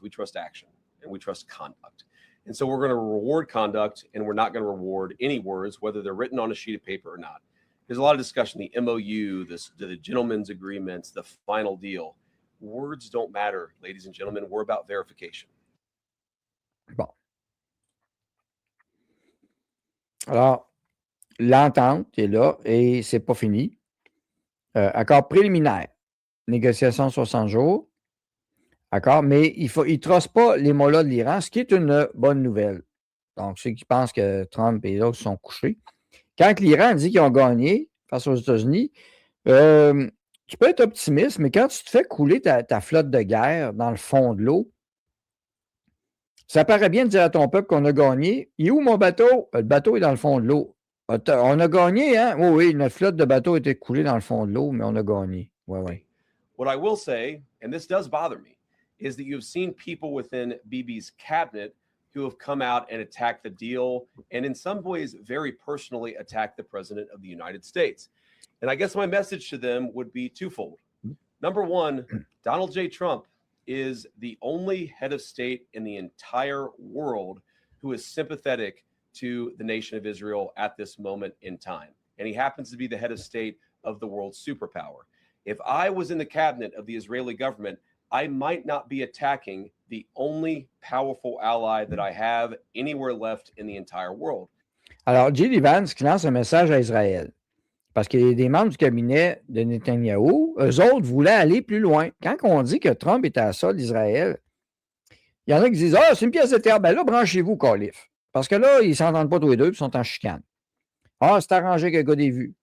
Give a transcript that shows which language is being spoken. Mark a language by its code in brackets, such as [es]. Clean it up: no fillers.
[en] We trust action and we trust conduct. And so we're going to reward conduct, and we're not going to reward any words, whether they're written on a sheet of paper or not. There's a lot of discussion, the MOU, the gentleman's agreements, the final deal. Words don't matter, ladies and gentlemen. We're about verification. [fr] Bon. Alors, l'entente est là et c'est pas fini. Accord préliminaire. Négociation 60 jours. D'accord? Mais il ne trosse pas les mots-là de l'Iran, ce qui est une bonne nouvelle. Donc, ceux qui pensent que Trump et d'autres sont couchés. Quand l'Iran dit qu'ils ont gagné face aux États-Unis, tu peux être optimiste, mais quand tu te fais couler ta flotte de guerre dans le fond de l'eau, ça paraît bien de dire à ton peuple qu'on a gagné. Il est où mon bateau? Le bateau est dans le fond de l'eau. On a gagné, hein? Oui, notre flotte de bateaux était coulée dans le fond de l'eau, mais on a gagné. Oui. [en] What I will say, and this does bother me, is that you've seen people within Bibi's cabinet who have come out and attacked the deal and in some ways very personally attacked the president of the United States. And I guess my message to them would be twofold. Number one, Donald J. Trump is the only head of state in the entire world who is sympathetic to the nation of Israel at this moment in time. And he happens to be the head of state of the world's superpower. If I was in the cabinet of the Israeli government, I might not be attacking the only powerful ally that I have anywhere left in the entire world. [fr] Alors, J.D. Vance qui lance un message à Israël. Parce qu'il y a des membres du cabinet de Netanyahou, eux autres voulaient aller plus loin. Quand on dit que Trump est à la solde d'Israël, il y en a qui disent « Ah, c'est une pièce de théâtre. » Ben là, branchez-vous, Calif. Parce que là, ils ne s'entendent pas tous les deux, puis ils sont en chicane. Ah, c'est arrangé avec le gars des vues.